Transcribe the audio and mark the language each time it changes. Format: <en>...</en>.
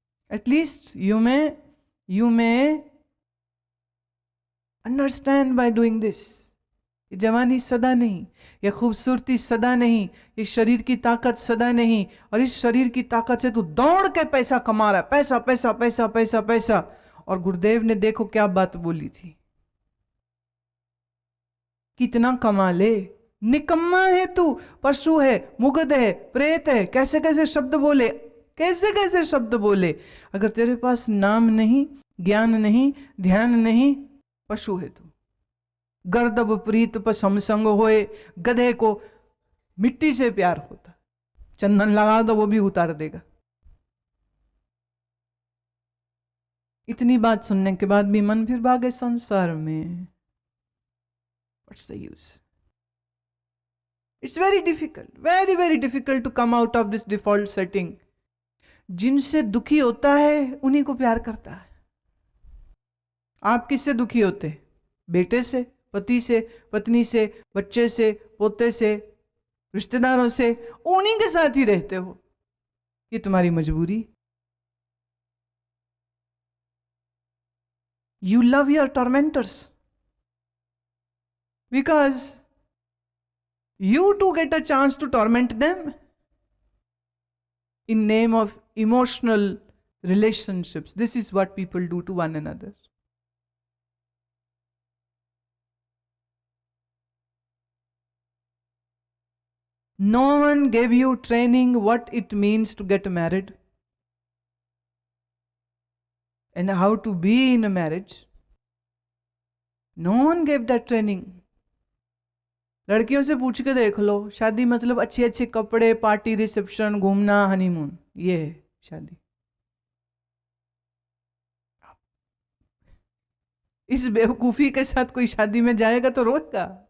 <en>At least you may understand by doing this.</en> <hi>ये जवानी सदा नहीं, ये खूबसूरती सदा नहीं, ये शरीर की ताकत सदा नहीं। और इस शरीर की ताकत से तू दौड़ के पैसा कमा रहा है, पैसा पैसा पैसा पैसा पैसा। और गुरुदेव ने देखो क्या बात बोली थी, कितना कमा ले, निकम्मा है तू, पशु है, मुग्ध है, प्रेत है, कैसे कैसे शब्द बोले, कैसे कैसे शब्द बोले। अगर तेरे पास नाम नहीं, ज्ञान नहीं, ध्यान नहीं, पशु है तू।</hi> <pa>गर्दब प्रीत पर समसंग होए,</pa> <hi>गधे को मिट्टी से प्यार होता, चंदन लगा दो वो भी उतार देगा। इतनी बात सुनने के बाद भी मन फिर भागे संसार में।</hi> <en>What's the use? It's very difficult, very very difficult to come out of this default setting.</en> <hi>जिनसे दुखी होता है उन्हीं को प्यार करता है। आप किससे दुखी होते? बेटे से, पति से, पत्नी से, बच्चे से, पोते से, रिश्तेदारों से, उन्हीं के साथ ही रहते हो। ये तुम्हारी मजबूरी,</hi> <en>You love your tormentors because you too get a chance to torment them in name of emotional relationships. This is what people do to one another. No one gave you training what it means to get married and how to be in a marriage. No one gave that training.</en> <hi>लड़कियों से पूछ के देख लो, शादी मतलब अच्छे अच्छे कपड़े, पार्टी, रिसेप्शन, घूमना, हनीमून, ये है शादी। इस बेवकूफी के साथ कोई शादी में जाएगा तो रोएगा।</hi>